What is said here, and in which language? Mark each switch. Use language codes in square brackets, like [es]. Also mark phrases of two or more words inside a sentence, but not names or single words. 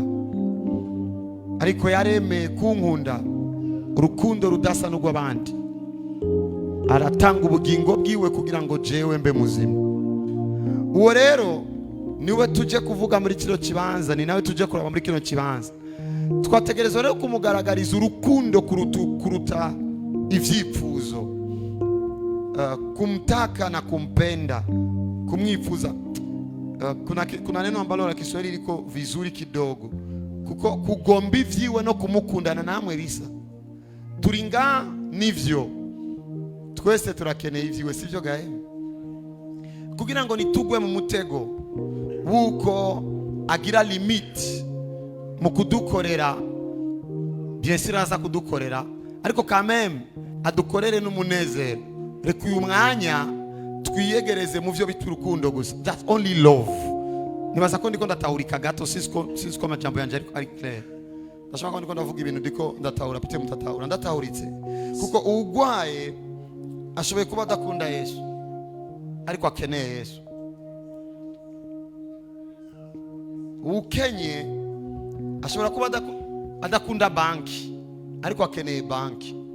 [rn] Ariko yaremeye kunkunda urukundo rudasa n'urw'abandi, aratanga ubugingo bwiwe kugira ngo jewe mbe muzima. Uwo rero niwe tuje kuvuga muri kino kibanza, ni nawe tuje kuraba muri kino kibanza. Twategerezwa rero kumugaragariza urukundo kuruta ivyipfuzo, [sw] kumtaka na kumpenda, kumwifuza. Kuna neno ambalo la Kiswahili liko vizuri kidogo, [rn] kuko kugomba ivyiwe no kumukundana namwe risa. Turinga nivyo twese turakeneye ivyiwe, sivyo gahe? Kugira ngo nitugwe mu mutego wuko agira limit mu kudukorera, [fr] bien sûr [rn] aza kudukorera, ariko [fr] quand même [rn] adukorere n'umunezero. Reka uyu mwanya twiyegereze mu vyo biturukundo gusa. [en] That's only love. [rn] Nibaza ko ndiko ndatahurika gato, sisiko amajambo yanje ariko ari clair. Ndashaka ko ndiko ndavuga ibintu ndiko ndatahura, pite mutatahura. Ndatahuritse kuko ugwaye ashoboye kuba adakunda Yesu, ariko akeneye Yesu. Ukenye ashobora kuba adakunda banki, ariko akeneye banki.